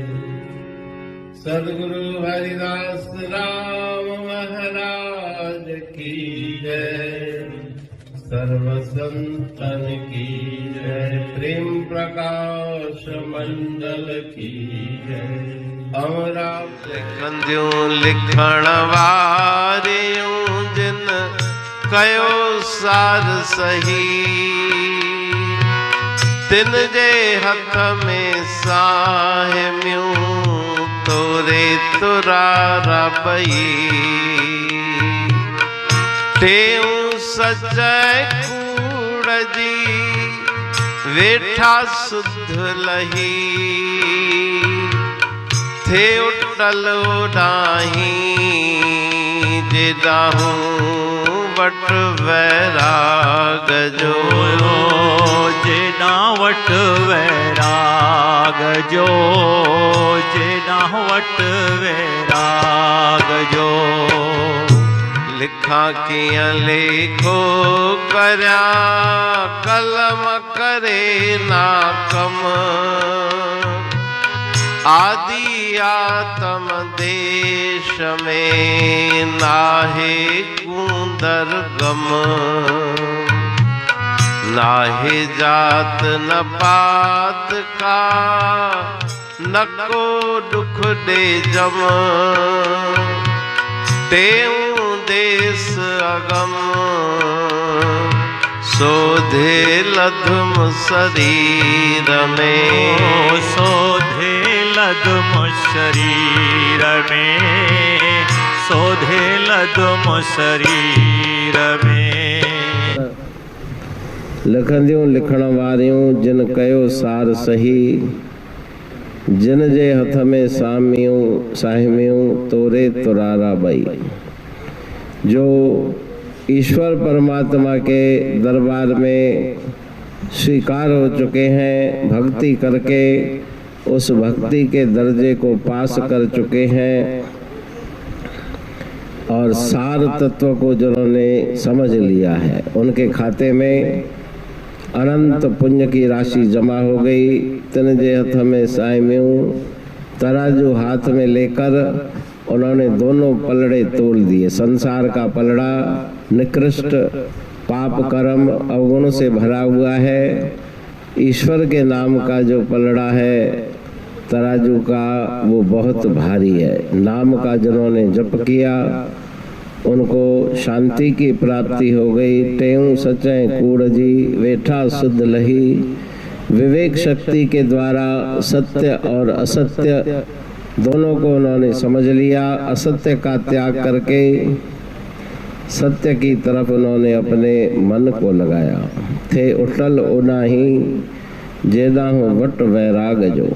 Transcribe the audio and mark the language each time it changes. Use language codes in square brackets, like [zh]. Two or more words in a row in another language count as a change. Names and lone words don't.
[hi] सद्गुरु हरिदास राम महाराज की जय। सर्व संतन की जय। प्रेम प्रकाश मंडल की जय। [sd] अमरा लिखंदियूं लिखण वारियूं जिन कयो सार सही। तिन जे हथ में साहिम्यूं तोरे तुरारा पई। टेऊं सच कूड़ जी वेठा सुध लही। थे उटल उडाही जेडाहूं वट वैराग जो। जेडा वट वैराग जो। जेडा वट वैराग जो। लिखा कियां लेखो करया कलम करे ना कम। आदि आत्म देश में नाहे कूंदर गम। नाहे जात न पात का न को दुख दे जम। टेऊं देश अगम सोधे लधुम शरीर में। सोधे लधुम शरीर में। सोधे लधुम शरीर में। लिखंदियूं लिखण वारियूं जिन कयो सार सही। जिन जे हथ में साहिम्यूं तोरे तुरारा बई। [hi] जो ईश्वर परमात्मा के दरबार में स्वीकार हो चुके हैं, भक्ति करके उस भक्ति के दर्जे को पास कर चुके हैं और सार तत्व को जिन्होंने समझ लिया है, उनके खाते में अनंत पुण्य की राशि जमा हो गई। [sd] तिन जे हथ में साहिम्यूं [hi] तराजू हाथ में लेकर उन्होंने दोनों पलड़े तोल दिए। संसार का पलड़ा निकृष्ट पाप कर्म अवगुण से भरा हुआ है। ईश्वर के नाम का जो पलड़ा है तराजू का, वो बहुत भारी है। नाम का जिन्होंने जप किया उनको शांति की प्राप्ति हो गई। [sd] टेऊं सचै कूड़ जी वेठा सुध लही। [hi] विवेक शक्ति के द्वारा सत्य और असत्य दोनों को उन्होंने समझ लिया। असत्य का त्याग करके सत्य की तरफ उन्होंने अपने मन को लगाया। [sd] थे उठल उनाही जेदाहूं वट वैराग जो।